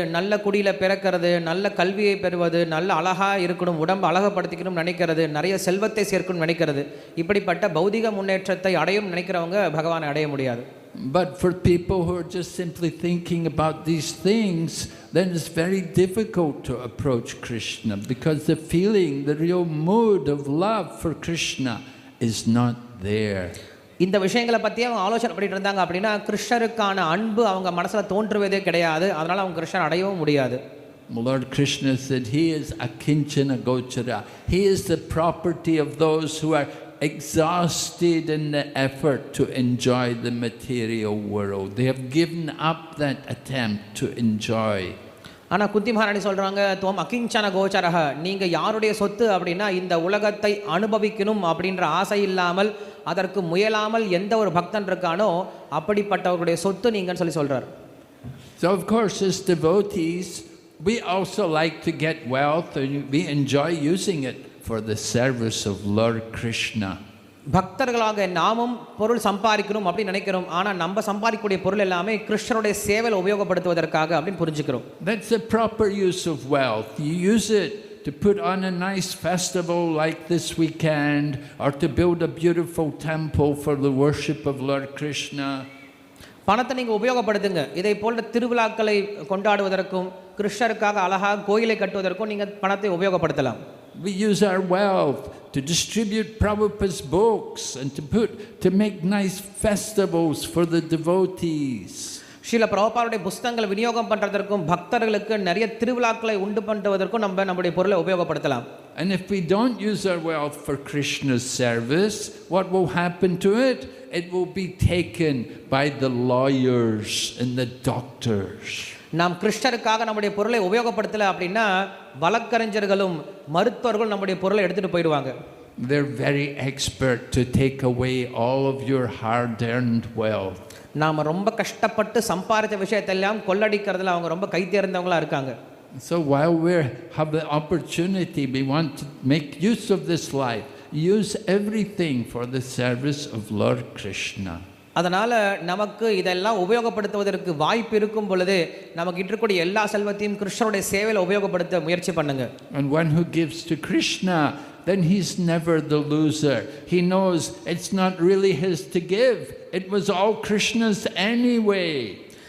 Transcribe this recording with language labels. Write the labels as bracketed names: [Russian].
[Tamil] நல்ல குடியில் பிறக்கிறது, நல்ல கல்வியை பெறுவது, நல்ல அழகாக இருக்கணும், உடம்பு அழகப்படுத்திக்கணும்னு நினைக்கிறது, நிறைய செல்வத்தை சேர்க்கணும்னு நினைக்கிறது. இப்படிப்பட்ட பௌதிக முன்னேற்றத்தை அடையும் நினைக்கிறவங்க பகவானை அடைய முடியாது. [English] But for people who are just simply thinking about these things, then it's very difficult to approach Krishna, because the feeling, the real mood of love for Krishna is not there. [Tamil] இந்த விஷயங்களை பற்றி அவங்க ஆலோசனை பண்ணிட்டு இருந்தாங்க அப்படின்னா கிருஷ்ணருக்கான அன்பு அவங்க மனசில் தோன்றுவதே கிடையாது. அதனால் அவங்க கிருஷ்ணன் அடையவும் முடியாது. [English] Lord Krishna said, He is akinchana gochara. He is the property of those who are exhausted in the effort to enjoy the material world. They have given up that attempt to enjoy. [Tamil] ஆனால் குந்தி மகாராணி சொல்கிறாங்க, துவம் அகிஞ்சன கோச்சரக, நீங்கள் யாருடைய சொத்து அப்படின்னா இந்த உலகத்தை அனுபவிக்கணும் அப்படின்ற ஆசை இல்லாமல் அதற்கு முயலாமல் எந்த ஒரு பக்தன் இருக்கானோ அப்படிப்பட்டவர்களுடைய சொத்து நீங்கன்னு சொல்லி சொல்கிறார். [English] So of course as devotees we also like to get wealth and we enjoy using it for the service of Lord Krishna. [Tamil] பக்தர்களாக நாமும் பொருள் சம்பாதிக்கணும் அப்படின்னு நினைக்கிறோம். ஆனால் நம்ம சம்பாதிக்கக்கூடிய பொருள் எல்லாமே கிருஷ்ணருடைய சேவையில் உபயோகப்படுத்துவதற்காக அப்படின்னு புரிஞ்சுக்கிறோம். [English] That's the proper use of wealth. You use it to put on a nice festival like this weekend, or to build a beautiful temple for the worship of Lord Krishna. [Tamil] பணத்தை நீங்கள் உபயோகப்படுத்துங்க. இதை போன்ற திருவிழாக்களை கொண்டாடுவதற்கும் கிருஷ்ணருக்காக அழகாக கோயிலை கட்டுவதற்கும் நீங்கள் பணத்தை உபயோகப்படுத்தலாம். [English] We use our wealth to distribute Prabhupada's books and to make nice festivals for the devotees. [Tamil] Srila பிரபுபாதுடைய புத்தகங்களை விநியோகம் பண்ணுறதற்கும் பக்தர்களுக்கு நிறைய திருவிழாக்களை உண்டு பண்ணுவதற்கும் நம்முடைய பொருளை உபயோகப்படுத்தலாம். [English] And if we don't use our wealth for Krishna's service, what will happen to it? It will be taken by the lawyers and the doctors. [Tamil] நாம் கிருஷ்ணருக்காக நம்முடைய பொருளை உபயோகப்படுத்தலை அப்படின்னா வழக்கறிஞர்களும் மருத்துவர்களும் நம்முடைய பொருளை எடுத்துகிட்டு போயிடுவாங்க. [English] They're very expert to take away all of your hard-earned wealth. [Tamil] நாம் ரொம்ப கஷ்டப்பட்டு சம்பாதித்த விஷயத்தெல்லாம் கொள்ளடிக்கிறதுல அவங்க ரொம்ப கை தேர்ந்தவங்களா இருக்காங்க. [English] So while we have the opportunity, we want to make use of this life, use everything for the service of Lord Krishna. [Tamil] அதனால் நமக்கு இதெல்லாம் உபயோகப்படுத்துவதற்கு வாய்ப்பு இருக்கும் பொழுது நமக்கு இருக்கக்கூடிய எல்லா செல்வத்தையும் கிருஷ்ணருடைய சேவையில் உபயோகப்படுத்த முயற்சி பண்ணுங்க. [English] And one who gives to Krishna, then he's never the loser. He knows it's not really his to give. It was all Krishna's anyway.